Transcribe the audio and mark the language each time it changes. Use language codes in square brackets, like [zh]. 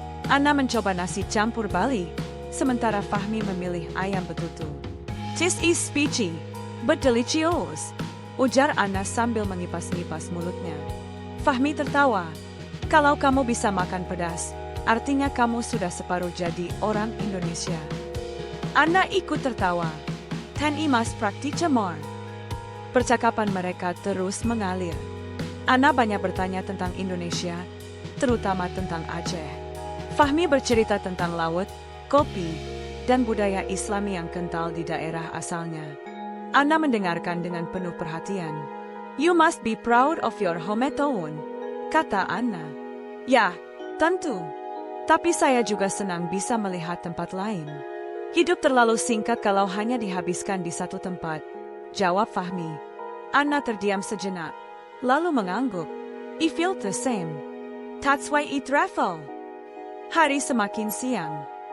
[id] Anna mencoba nasi campur Bali, sementara Fahmi memilih ayam betutu. [en] "This is spicy, but delicious," [id] ujar Anna sambil mengipas-ngipas mulutnya. Fahmi tertawa. "Kalau kamu bisa makan pedas, artinya kamu sudah separuh jadi orang Indonesia." Anna ikut tertawa. [en] "Then I must practice more." [id] Percakapan mereka terus mengalir. Anna banyak bertanya tentang Indonesia, terutama tentang Aceh. Fahmi bercerita tentang laut, kopi, dan budaya Islami yang kental di daerah asalnya. Anna mendengarkan dengan penuh perhatian. [en] "You must be proud of your hometown," [id] kata Anna. "Ya, tentu. Tapi saya juga senang bisa melihat tempat lain. Hidup terlalu singkat kalau hanya dihabiskan di satu tempat," jawab Fahmi. Anna terdiam sejenak, lalu mengangguk. [en] "I feel the same. That's why I travel." [id] Hari semakin siang.